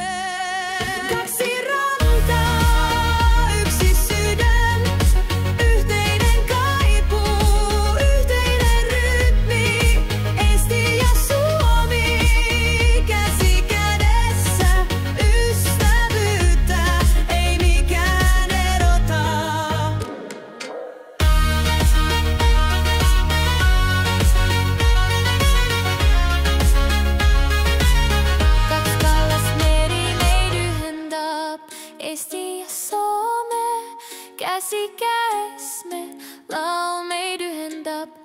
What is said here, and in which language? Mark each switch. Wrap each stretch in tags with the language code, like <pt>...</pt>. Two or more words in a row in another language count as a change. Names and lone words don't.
<fi>Kaksi rantaa, yksi sydän, yhteinen kaipuu, yhteinen rytmi. Eesti ja Suomi, käsi kädessä, ystävyyttä ei mikään erottaa.</fi> <et>Kaks kallast meri meid ühendab, Eesti ja Soome, käsi käes me laul meid ühendab.</et>